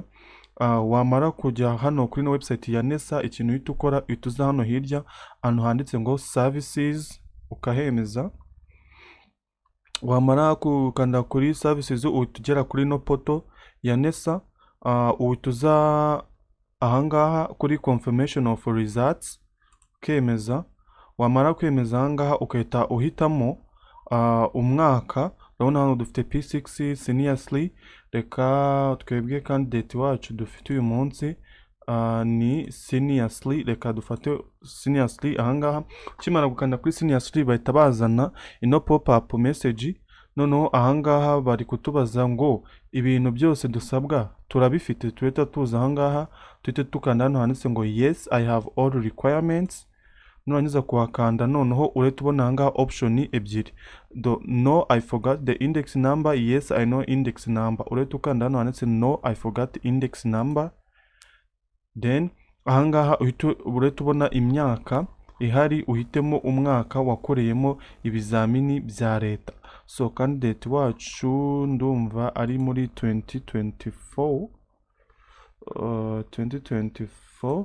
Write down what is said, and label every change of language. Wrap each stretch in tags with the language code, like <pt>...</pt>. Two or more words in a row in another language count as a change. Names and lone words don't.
<rw>Wamara kujya hano kuri no website ya NESA, ikintu uhita ukora uhita uza hano hirya ahantu handitse ngo services ukahemeza. Wamara kukanda kuri services uhita ugera kuri no poto ya NESA, uhita uza ahangaha kuri</rw> <en>confirmation of results</en> <rw>ukemeza. Wamara kwemeza ahangaha ukahita uhitamo umwaka. Urabona hano dufite P6 seriously, reka twebwe candidate wacu dufite uyu munsi ni seriously, reka dufate seriously. Ahangaha ukimara gukanda kuri seriously bahita bazana ino</rw> <en>pop up message.</en> <rw>Noneho ahangaha bari kutubaza ngo ibintu byose dusabwa turabifite. Tuhita tuza ahangaha tuhite tukanda hano handitse ngo</rw> <en>yes I have all requirements.</en> <rw>Nurangiza kuhakanda noneho urahita ubona ahangaha option ebyiri,</rw> <en>no I forgot the index number, yes I know index number.</en> <rw>Urahita ukanda hano handitse</rw> <en>no I forgot index number.</en> <rw>Then ahangaha urahita ubona imyaka ihari, uhitemo umwaka wakoreyemo ibizamini bya leta. So candidate wacu ndumva ari muri 2024.</rw>